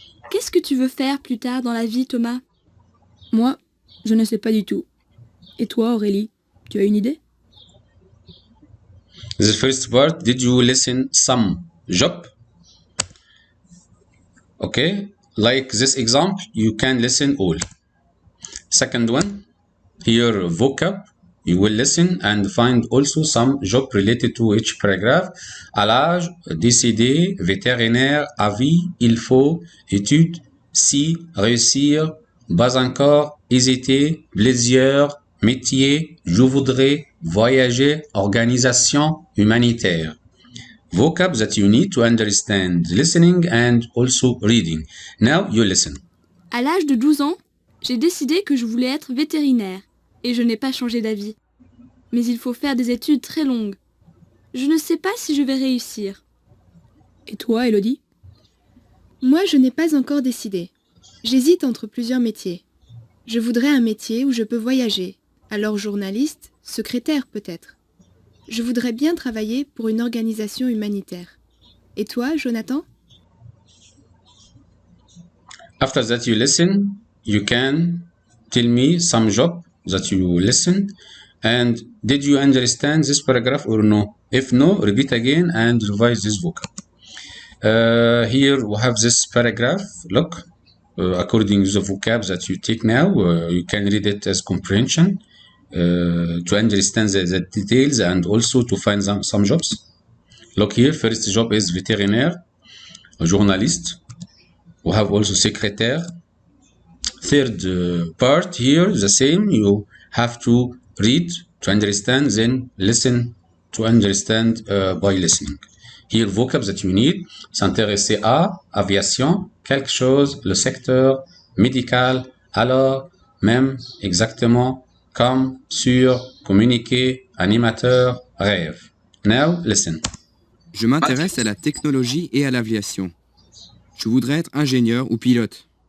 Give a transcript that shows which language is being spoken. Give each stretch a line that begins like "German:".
French: Qu'est-ce que tu veux faire plus tard dans la vie, Thomas? Moi, je ne sais pas du tout. Et toi, Aurélie, tu as une idée?
English: The first part, did you listen some job? Okay, like this example, you can listen all. Second one, here vocab, you will listen and find also some job related to each paragraph.
French: À l'âge, décédé, vétérinaire, avis, il faut, étude, si, réussir, pas encore, hésiter, plaisir, métier, je voudrais, voyager, organisation, humanitaire.
English: Vocab that you need to understand listening and also reading. Now you listen.
French: À l'âge de 12 ans, j'ai décidé que je voulais être vétérinaire et je n'ai pas changé d'avis. Mais il faut faire des études très longues. Je ne sais pas si je vais réussir. Et toi, Élodie? Moi, je n'ai pas encore décidé. J'hésite entre plusieurs métiers. Je voudrais un métier où je peux voyager. Alors journaliste, secrétaire peut-être. Je voudrais bien travailler pour une organisation humanitaire. Et toi, Jonathan?
English: After that you listen, you can tell me some job that you listen. And did you understand this paragraph or no? If no, repeat again and revise this vocab. Here we have this paragraph. Look, according to the vocab that you take now, you can read it as comprehension to understand the details and also to find some jobs. Look here, first job is vétérinaire, journaliste. We have also secrétaire. Third part here, the same. You have to read to understand, then listen to understand by listening. Here, vocab that you need,
French: s'intéresser à, aviation, quelque chose, le secteur, médical, alors, même, exactement, comme, sur, communiquer, animateur, rêve.
English: Now, listen.
French: Je m'intéresse à la technologie et à l'aviation. Je voudrais être ingénieur ou pilote.